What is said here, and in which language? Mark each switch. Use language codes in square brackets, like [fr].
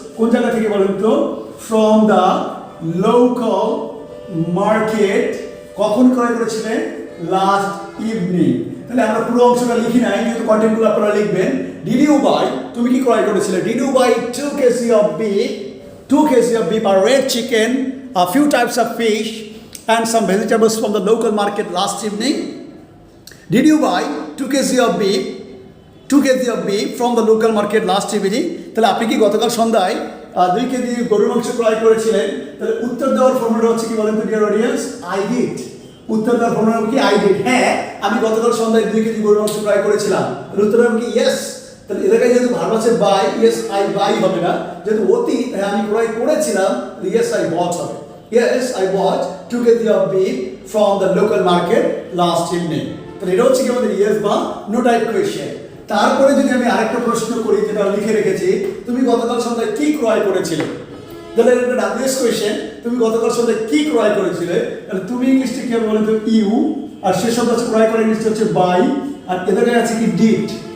[bn] কোন জায়গা থেকে বলেন তো, [en] from the local market [bn] কখন ক্রয় করেছিলে? Last evening. তাহলে আমরা পুরো অংশটা লিখি নাই, যেহেতু কন্টেন্টগুলো আপনারা লিখবেন। [en] did you buy, [bn] তুমি কি ক্রয় করেছিলে? [en] Did you buy 2 kg of beef, 2 kg of beef, a red chicken, a few types of fish, and some vegetables from the local market last evening? Did you buy 2 kg of beef, 2 kg of beef from the local market last evening? [bn] তাহলে আপনি কি গতকাল সন্ধ্যায় 2 KG গরুর মাংস ক্রয় করেছিলেন? তাহলে উত্তর দেওয়ার ফর্মুলা হচ্ছে কি বলেন তো ডিয়ার অডিয়েন্স? [en] I did. [bn] উত্তর দেওয়ার ফর্মুলা কি? I did. হ্যাঁ, আমি গতকাল সন্ধ্যায় 2 কেজি গরুর মাংস ক্রয় করেছিলাম। উত্তর হবে কি? ইয়েস। তাহলে এ জায়গায় যেহেতু ভার্ব আছে বাই, ইয়েস আই বাই হবে না, যেহেতু অতীত, হ্যাঁ আমি ক্রয় করেছিলাম, [en] yes I bought [bn] হবে। [en] Yes I bought 2 kg of beef from the local market last evening. [bn] তাহলে এটা হচ্ছে কি আমাদের ইয়েস বা নো টাইপ কোয়েশ্চেন। তারপরে যদি আমি আরেকটা প্রশ্ন করি, যেটা লিখে রেখেছি, তুমি গতকাল সন্ধ্যায় কি ক্রয় করেছিলে? তাহলে এটা ডাব্লিউএস কোয়েশ্চেন, তুমি গতকাল সন্ধ্যায় কি ক্রয় করেছিলে? তাহলে তুমি ইংলিশটা কি হবে বলেন তো? ইউ। আর শেষ শব্দ হচ্ছে ক্রয় করা, ইংলিশটা হচ্ছে বাই। আর এদের আছে কি? ডিড।